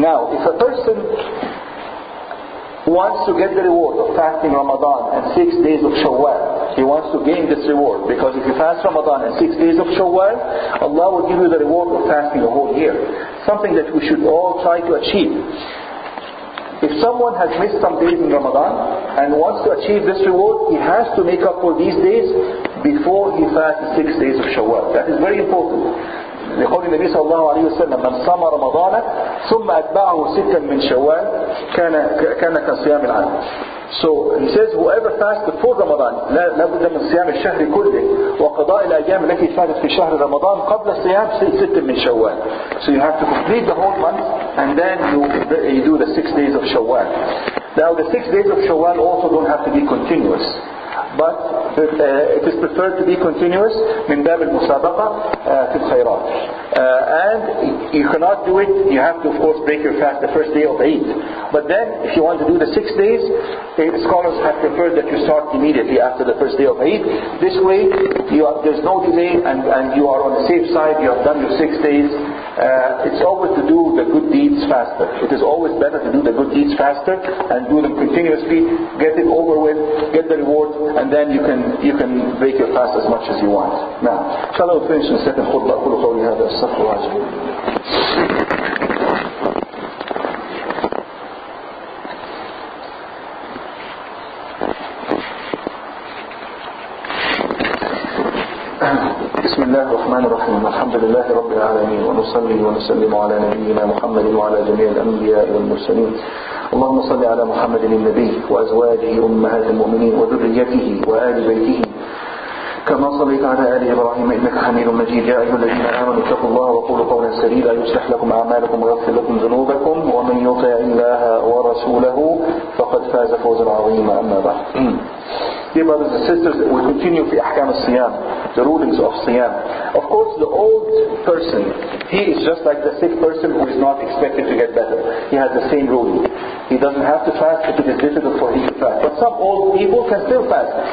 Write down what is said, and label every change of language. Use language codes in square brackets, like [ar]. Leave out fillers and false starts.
[en] Now, if a person wants to get the reward of fasting Ramadan and 6 days of Shawwal, he wants to gain this reward, because if you fast Ramadan and 6 days of Shawwal, Allah will give you the reward of fasting a whole year. Something that we should all try to achieve. If someone has missed some days in Ramadan and wants to achieve this reward, he has to make up for these days before he fasts 6 days of Shawwal. That is very important. [ar] لقول النبي صلى الله عليه وسلم من صام رمضان ثم أتبعه ستا من شوال كان كصيام العام. [en] So he says whoever fasts before Ramadan [ar] لا بد من صيام الشهر كله وقضاء الأيام التي فاتت في شهر رمضان قبل صيام ست من شوال. [en] So you have to complete the whole month and then you do the 6 days of Shawwal. Now the 6 days of Shawwal also don't have to be continuous, but it is preferred to be continuous [ar] من باب المسابقة في الخيرات. [en] And you cannot do it, you have to of course break your fast the first day of Eid. But then if you want to do the 6 days, scholars have preferred that you start immediately after the first day of Eid. This way there's no delay and you are on the safe side, you have done your 6 days. It's always to do the good deeds faster. It is always better to do the good deeds faster and do them continuously, get it over with, get the reward, and then you can break your fast as much as you want. Now, inshallah we'll finish in the second khutbah. [ar] أقول قولي هذا أستغفر الله العظيم. بسم الله الرحمن الرحيم. الحمد لله رب العالمين، ونصلي ونسلم على نبينا محمد وعلى جميع الأنبياء والمرسلين. اللهم صل على محمد النبي وأزواجه أمهات المؤمنين وذريته وآل بيته كما صليت على آل إبراهيم إنك حميد مجيد. يا أيها الذين آمنوا اتقوا الله وقولوا قولا سديدا يصلح لكم أعمالكم ويغفر لكم ذنوبكم ومن يطع الله ورسوله فقد فاز فوزا عظيما. أما بعد. [en] Dear brothers and sisters, we continue [ar] في أحكام الصيام, [en] the rulings of Siyam. Of course, the old person, he is just like the sick person who is not expected to get better. He has the same ruling. He doesn't have to fast if it is difficult for him to fast. But some old people can still fast.